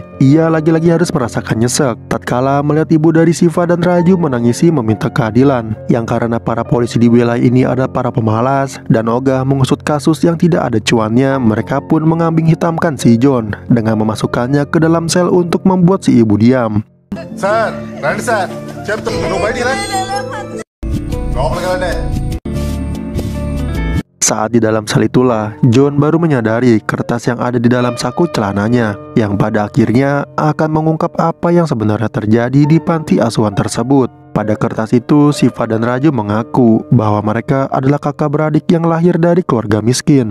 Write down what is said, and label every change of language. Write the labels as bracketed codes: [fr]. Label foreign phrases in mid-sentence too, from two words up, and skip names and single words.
[id] Ia lagi-lagi harus merasakan nyesek tatkala melihat ibu dari Shiva dan Raju menangisi meminta keadilan. Yang karena para polisi di wilayah ini adalah para pemalas dan ogah mengusut kasus yang tidak ada cuannya, mereka pun mengambing hitamkan si John dengan memasukkannya ke dalam sel untuk membuat si ibu diam. [te] Sir, రండి సార్ చెప్తాను నువ్వు బయటికి రా లోపలికి వెళ్ళండి. [id] Saat di dalam sel itulah, John baru menyadari kertas yang ada di dalam saku celananya, yang pada akhirnya akan mengungkap apa yang sebenarnya terjadi di panti asuhan tersebut. Pada kertas itu, Shiva dan Raju mengaku bahwa mereka adalah kakak beradik yang lahir dari keluarga miskin.